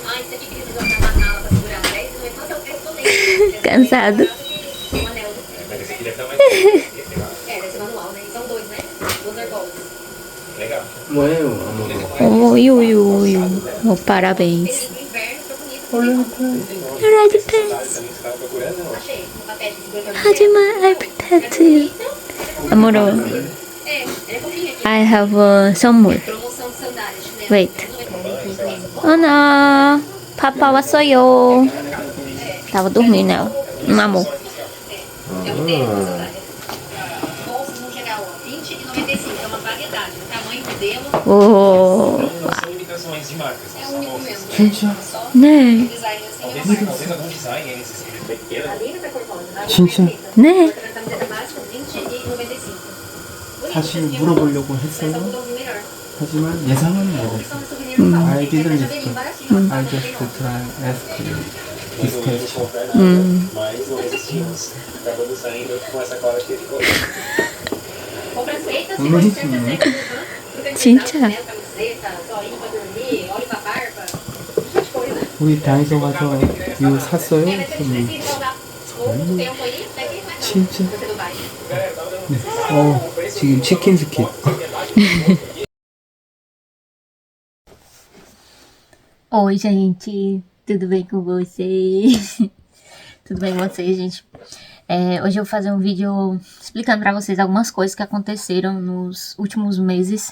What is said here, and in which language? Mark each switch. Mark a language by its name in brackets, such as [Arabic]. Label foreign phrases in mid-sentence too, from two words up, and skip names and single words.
[Portuguese] Cansado. Oi. Oh, parabéns. [English] Red pants. How do I prepare to you? Amorô. I have some more. Wait. [Portuguese] Oh não. Papai sou eu. Tava dormindo ela. Amor. Oh. [Korean] 네. 진짜? 네. 사실 물어보려고 했어요. 하지만 예상은 못했어. [English] I didn't expect. I just try ask you this question. [Korean] 진짜. 우리 다이소 가서 이거 샀어요? 진짜? 네. 지금 치킨 스킨. [Portuguese] Oi, gente. Tudo bem com vocês? Tudo bem com vocês, gente? Hoje eu vou fazer um vídeo explicando pra vocês algumas coisas que aconteceram nos últimos meses.